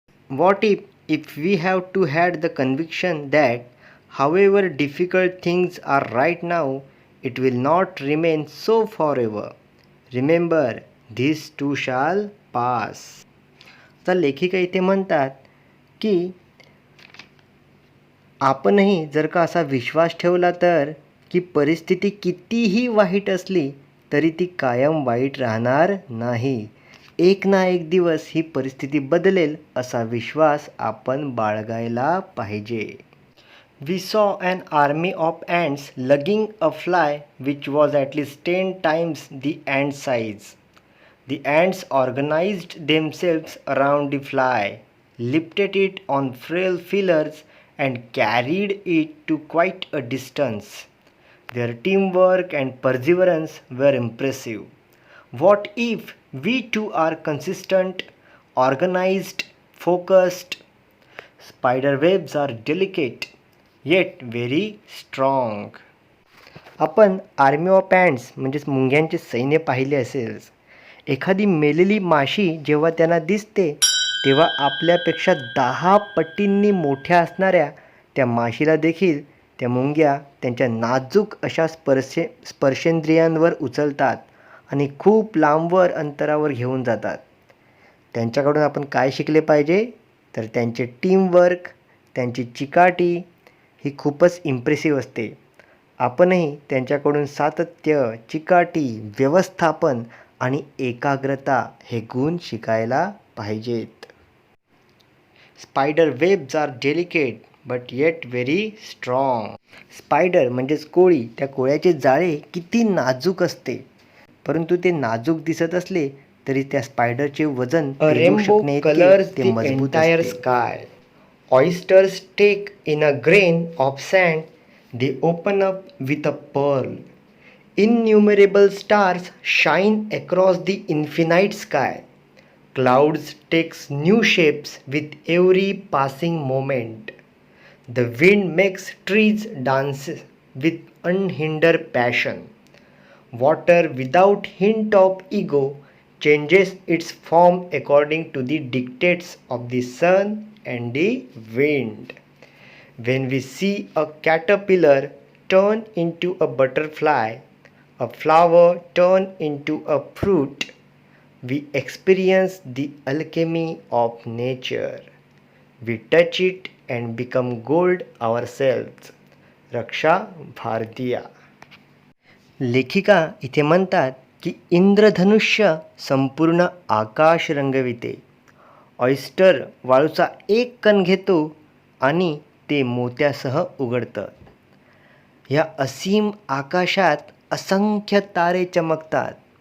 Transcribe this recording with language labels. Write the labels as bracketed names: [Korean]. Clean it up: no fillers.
[English] What if we have to had the conviction that however difficult things are right now, it will not remain so forever. Remember, this too shall pass. [Marathi] तर लेखिका इथे म्हणतात की आपणही जर का असा विश्वास ठेवला तर की परिस्थिती कितीही वाईट असली तरी ती कायम वाईट राहणार नाही. एक ना एक दिवस ही परिस्थिती बदलेल असा विश्वास आपण बाळगायला पाहिजे. [English] We saw an army of ants lugging a fly which was at least 10 times the ant size. The ants organized themselves around the fly, lifted it on frail feelers, and carried it to quite a distance. Their teamwork and perseverance were impressive. What if we too are consistent, organized, focused? Spider webs are delicate, yet very strong. [Marathi] आपण army of ॲन्ट्स म्हणजेच मुंग्यांचे सैन्य पाहिले असेल. एखादी मेलेली माशी जेव्हा त्यांना दिसते तेव्हा आपल्यापेक्षा 10 पटींनी मोठ्या असणाऱ्या त्या माशीला देखील त्या मुंग्या त्यांच्या नाजूक अशा स्पर्शेंद्रियांवर उचलतात आणि खूप लांबवर अंतरावर घेऊन जातात. त्यांच्याकडून आपण काय शिकले पाहिजे तर त्यांचे टीमवर्क, त्यांची चिकाटी ही खूपच इम्प्रेसिव्ह असते. आपणही त्यांच्याकडून सातत्य, चिकाटी, व्यवस्थापन आणि एकाग्रता हे गुण शिकायला पाहिजेत. [English] Spider webs are delicate but yet very strong. [Marathi] Spider म्हणजेच कोळी, त्या कोळ्याचे जाळे किती नाजूक असते, परंतु ते नाजूक दिसत असले तरी त्या स्पायडरचे वजन ते मजबूत असते. [English] Oysters take in a grain of sand, they open up with a pearl. Innumerable stars shine across the infinite sky. Clouds takes new shapes with every passing moment. The wind makes trees dance with unhindered passion. Water without hint of ego changes its form according to the dictates of the sun and the wind. When we see a caterpillar turn into a butterfly, a flower turn into a fruit, we experience the alchemy of nature. We touch it and become gold ourselves. [Marathi] रक्षा भारतीया. लेखिका इथे म्हणतात की इंद्रधनुष्य संपूर्ण आकाश रंगविते. Oyster वाळूचा एक कण घेतो आणि ते मोत्यासह उघडतं. या असीम आकाशात असंख्य तारे चमकतात.